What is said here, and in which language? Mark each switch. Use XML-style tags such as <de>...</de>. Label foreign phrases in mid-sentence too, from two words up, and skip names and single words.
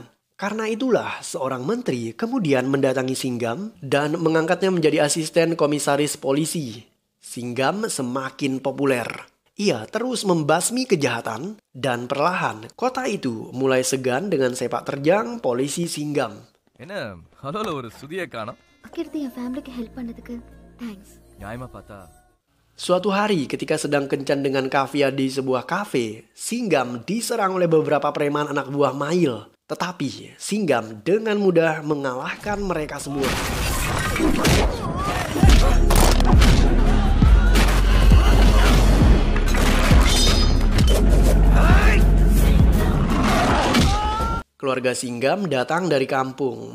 <id>Karena itulah seorang menteri kemudian mendatangi Singgam dan mengangkatnya menjadi asisten komisaris polisi. Singgam semakin populer. Ia terus membasmi kejahatan dan perlahan kota itu mulai segan dengan sepak terjang polisi Singgam.</id> <ta>அக்கிருந்து என்</ta> <en>familyக்கு help</en> <ta>பண்ணதுக்கு தேங்க்ஸ்.</ta> <id>Suatu hari ketika sedang kencan dengan Kavya di sebuah kafe, Singgam diserang oleh beberapa preman anak buah Mayil. Tetapi Singgam dengan mudah mengalahkan mereka semua. Keluarga Singgam datang dari kampung.</id>